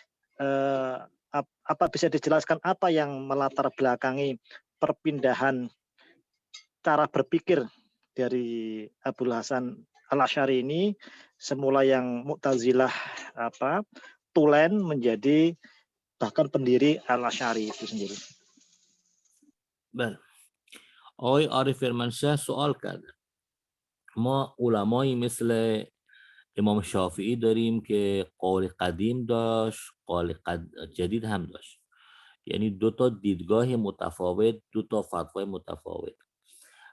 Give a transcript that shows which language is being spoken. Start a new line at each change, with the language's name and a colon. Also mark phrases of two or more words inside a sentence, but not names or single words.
Indonesian: Apa bisa dijelaskan apa yang melatar belakangi perpindahan cara berpikir dari Abul Hasan al-Asy'ari ini, semula yang Mu'tazilah tulen menjadi bahkan pendiri al-Asy'ari itu sendiri.
Persian: بله. آقای عارف فرمانشاه سوال کرده. ما علمایی مثل امام شافعی داریم که قول قدیم داشت، قول جدید هم داشت. یعنی دو تا دیدگاه متفاوت، دو تا فتوای متفاوت.